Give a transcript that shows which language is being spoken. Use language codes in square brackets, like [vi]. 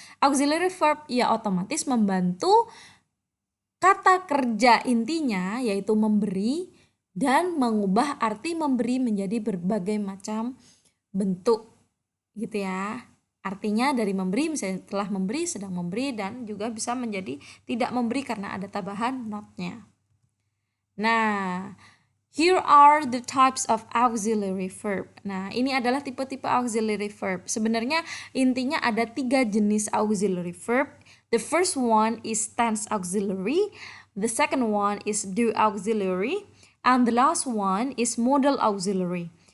[id] Auxiliary verb ya otomatis membantu kata kerja intinya yaitu memberi dan mengubah arti memberi menjadi berbagai macam bentuk gitu ya. Artinya dari memberi misalnya telah memberi, sedang memberi, dan juga bisa menjadi tidak memberi karena ada tambahan notnya. [en] Nah, here are the types of auxiliary verb. [id] Nah, ini adalah tipe-tipe auxiliary verb. Sebenarnya intinya ada 3 jenis auxiliary verb. [en] The first one is tense auxiliary. The second one is do auxiliary. And the last one is modal auxiliary.